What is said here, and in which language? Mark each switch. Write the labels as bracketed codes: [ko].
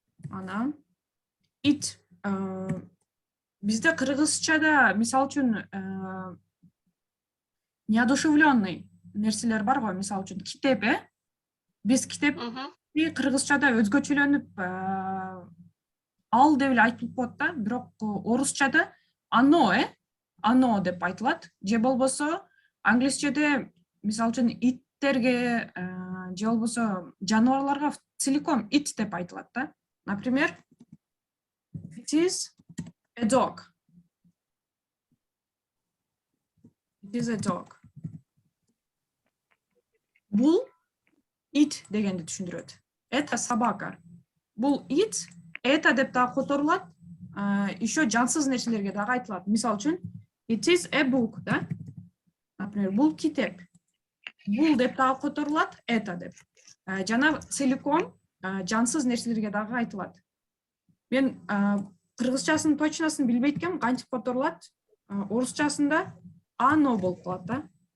[ky] Анан it бизде кыргызчада мисалы үчүн неодушевленный нерселер бар го, мисалы үчүн китеп, биз китепти кыргызчада өзгөчөлөнүп ал деп эле айтылып коет да, бирок орусчада [ru] оно, оно [ky] деп айтылат. Же болбосо англисчеде мисалы үчүн иттерге же болбосо жаныбарларга целиком it деп айтылат да. [ru] Например, [en] it is a dog. It is a dog. [ky] Бул it дегенди түшүндүрөт. [ru] Это собака. [ky] Бул it, это деп дагы которулат. Еще жансыз нерселерге дагы айтылат. Мисалы үчүн, [en] it is a book, да? [ru] Например, [ky] бул китеп. Бул деп дагы которулат, это деп. Жана целиком жансыз нерселерге дагы айтылат. Мен кыргызчасын точносын билбейт экенмин, кантип которулат. Орусчасында оно болуп калат да.